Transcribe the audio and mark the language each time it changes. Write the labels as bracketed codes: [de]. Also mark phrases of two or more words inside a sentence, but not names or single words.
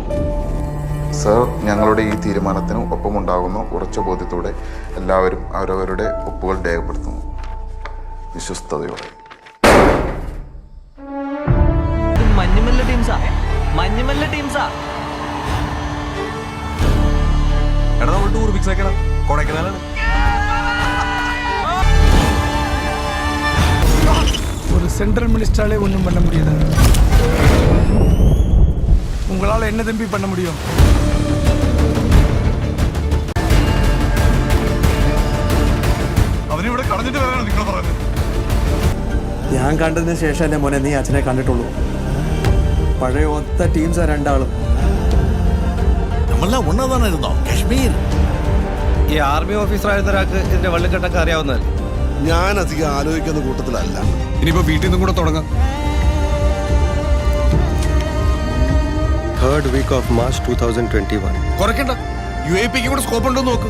[ml] സർ, ഞങ്ങളുടെ ഈ തീരുമാനത്തിന് ഒപ്പമുണ്ടാകുന്ന ഉറച്ച ബോധ്യത്തോടെ എല്ലാവരും അവരവരുടെ ഒപ്പുകൾ രേഖപ്പെടുത്തുന്നു. വിശ്വസ്തയോടെ. മഞ്ഞുമല്ല ടീംസാ. എടാ നമ്മൾ ടൂർ ഫിക്സ് ആക്കണം, കൊടൈക്കനാലാണ്. [ta] ஒரு சென்ட்ரல் மினிஸ்டராலே ஒன்றும் பண்ண முடியாது. உங்களால் என்ன தம்பி பண்ண முடியும்? [ml] അവനിവിടെ കളഞ്ഞിട്ട് വരാനാണ് നിങ്ങൾ പറഞ്ഞത്. ഞാൻ കണ്ടതിന് ശേഷം എൻ്റെ മോനെ നീ അച്ഛനെ കണ്ടിട്ടുള്ളൂ. പഴയ ഒത്ത ടീംസാ രണ്ടാളും. നമ്മളെല്ലാം ഒന്നതാണിരുന്നോ കാശ്മീർ? ഈ ആർമി ഓഫീസറായിരുന്ന ഒരാൾക്ക് ഇതിന്റെ വള്ളിക്കെട്ടൊക്കെ അറിയാവുന്നതല്ലേ? ഞാൻ അധികം ആലോചിക്കുന്ന കൂട്ടത്തിലല്ല. ഇനിയിപ്പോ വീട്ടിൽ നിന്നും കൂടെ തുടങ്ങാം. [en] 3rd week of March 2021. [ml] കുറയ്ക്കണ്ട, UAPക്ക് കൂടെ സ്കോപ്പ് ഉണ്ടോ നോക്ക്.